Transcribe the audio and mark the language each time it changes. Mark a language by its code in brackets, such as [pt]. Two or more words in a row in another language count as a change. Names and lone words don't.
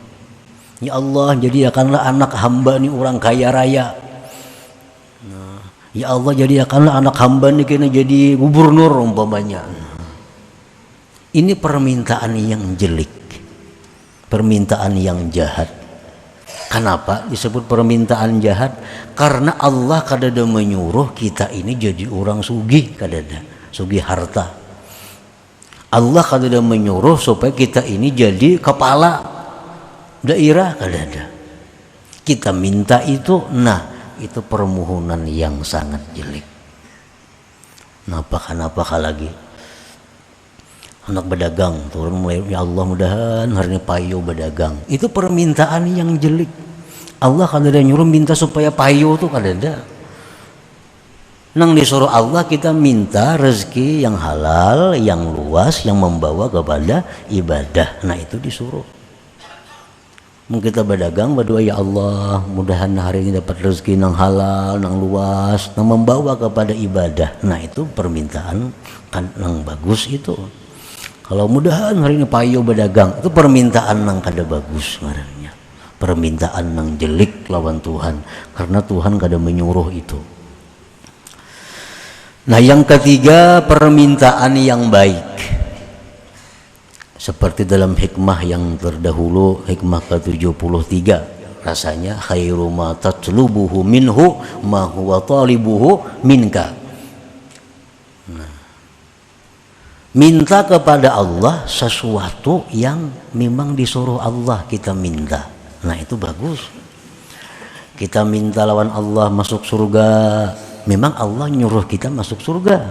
[id] Ya Allah, jadikanlah anak hamba ini orang kaya raya. Nah, Ya Allah, jadikanlah anak hamba ini kena jadi gubernur umpamanya. Ini permintaan yang jelek, permintaan yang jahat. Kenapa disebut permintaan jahat? [bjn] Karena Allah kadada menyuruh kita ini jadi orang sugih, kadada sugih harta. Allah kadada menyuruh supaya kita ini jadi kepala daerah, kadada. [id] Kita minta itu, nah itu permohonan yang sangat jelek. Kenapa lagi? [bjn] Anak berdagang turun mulai, ya Allah mudahan hari ini payu berdagang. Itu permintaan yang jelek. Allah kadada nyuruh minta supaya payu tuh kadada. [id] Nang disuruh Allah kita minta rezeki yang halal, yang luas, yang membawa kepada ibadah. Nah itu disuruh. Mungkin kita berdagang berdoa, ya Allah mudahan hari ini dapat rezeki yang halal, yang luas, yang membawa kepada ibadah. Nah itu permintaan kan yang bagus itu. [bjn] Kalau mudahan hari ini payu berdagang, itu permintaan yang kada bagus sebenarnya. Permintaan yang jelek lawan Tuhan, karena Tuhan kada menyuruh itu. [id] Nah yang ketiga, permintaan yang baik. Seperti dalam hikmah yang terdahulu, hikmah ke-73, rasanya [ar] خير ما تطلبه منه ما هو طالبه منك. [id] Minta kepada Allah sesuatu yang memang disuruh Allah kita minta. Nah itu bagus. [bjn] Kita minta lawan Allah masuk surga, memang Allah nyuruh kita masuk surga.